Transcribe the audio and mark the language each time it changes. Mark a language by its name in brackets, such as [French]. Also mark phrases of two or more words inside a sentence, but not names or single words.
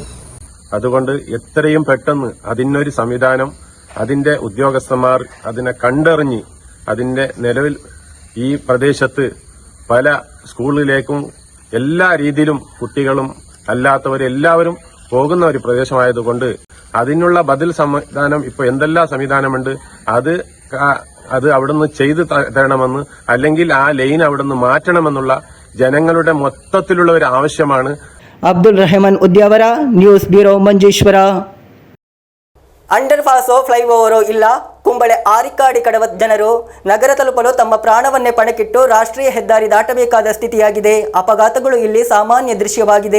[Malayalam] അതുകൊണ്ട് എത്രയും പെട്ടെന്ന് അതിനൊരു സംവിധാനം, അതിന്റെ ഉദ്യോഗസ്ഥന്മാർ അതിനെ കണ്ടറിഞ്ഞ് അതിന്റെ നിലവിൽ ഈ പ്രദേശത്ത് പല സ്കൂളിലേക്കും എല്ലാ രീതിയിലും കുട്ടികളും അല്ലാത്തവരെല്ലാവരും പോകുന്ന ഒരു പ്രദേശമായതുകൊണ്ട് അതിനുള്ള ബദൽ സംവിധാനം ഇപ്പോൾ എന്തെല്ലാം സംവിധാനമുണ്ട് അത് അവിടുന്ന് ചെയ്തു തരണമെന്ന്, അല്ലെങ്കിൽ ആ ലൈൻ അവിടുന്ന് മാറ്റണമെന്നുള്ള ജനങ്ങളുടെ മൊത്തത്തിലുള്ള ഒരു ആവശ്യമാണ്. [Kannada] ಅಬ್ದುಲ್ ರೆಹಮಾನ್ ಉದ್ಯಾವರ, [English] news bureau, [Kannada] ಮಂಜೇಶ್ವರ. [English] under passo flyovero [Kannada] ಇಲ್ಲ, ಕುಂಬಳೆ ಆರಿಕ್ಕಾಡಿ ಕಡವತ್ ಜನರು ನಗರ ತಲುಪಲು ತಮ್ಮ ಪ್ರಾಣವನ್ನೇ ಪಣಕ್ಕಿಟ್ಟು ರಾಷ್ಟ್ರೀಯ ಹೆದ್ದಾರಿ ದಾಟಬೇಕಾದ ಸ್ಥಿತಿಯಾಗಿದೆ. ಅಪಘಾತಗಳು ಇಲ್ಲಿ ಸಾಮಾನ್ಯ ದೃಶ್ಯವಾಗಿದೆ.